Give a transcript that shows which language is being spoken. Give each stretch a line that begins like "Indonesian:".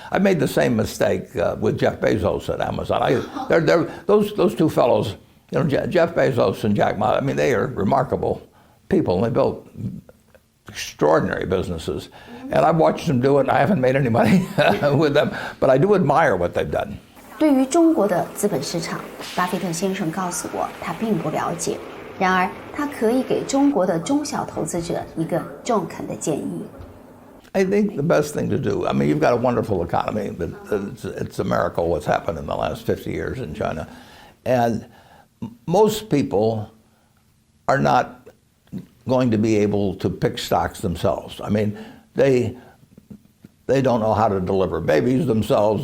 English: I made the same mistake with Jeff Bezos at Amazon. Those two fellows, you know, Jeff Bezos and Jack Ma, I mean, they are remarkable people, and they built extraordinary businesses. And I've watched them do it, and I haven't made any money with them, but I do admire what they've done.
Chinese: 对于中国的资本市场，巴菲特先生告诉我，他并不了解。然而，他可以给中国的中小投资者一个中肯的建议。
English: I think the best thing to do, I mean, you've got a wonderful economy, but it's a miracle what's happened in the last 50 years in China. And most people are not going to be able to pick stocks themselves. I mean, they don't know how to deliver babies themselves.